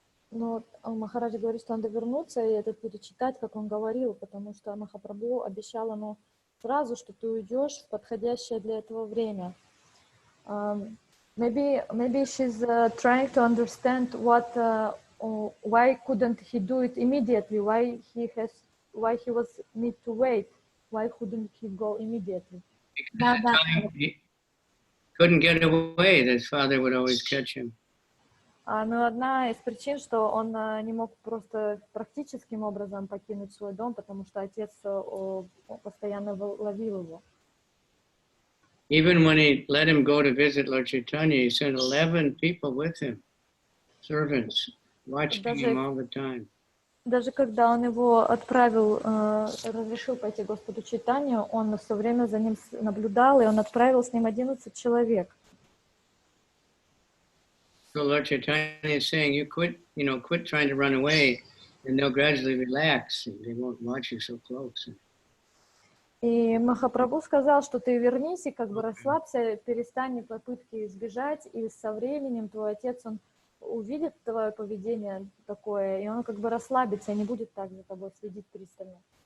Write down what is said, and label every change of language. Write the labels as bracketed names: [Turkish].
[Russian] Но Махарадж говорит, что надо вернуться и это перечитать, как он говорил, потому что Махапрабху обещал ему сразу, что ты уйдешь в подходящее для этого время. [English] Maybe she's trying to understand why couldn't he do it immediately? Why he was need to wait? Why couldn't he go immediately? [Russian] Да, да. [English] He couldn't get away. His father would always catch him. [Russian] Но одна из причин, что он не мог просто практическим образом покинуть свой дом, потому что отец постоянно ловил его. [English] Even when he let him go to visit Lord Chaitanya, he sent 11 people with him, servants, watching him all the time. [Russian] Даже когда он его отправил, разрешил пойти Господу Чайтанью, он все время за ним наблюдал, и он отправил с ним 11 человек. [English] So Lord Chaitanya is saying, you quit trying to run away, and they'll gradually relax, and they won't watch you so close. [Russian] И Махапрабху сказал, что ты вернись и как бы расслабься, перестань попытки избежать, и со временем твой отец, он увидит твое поведение такое, и он как бы расслабится и не будет так за тобой следить пристально.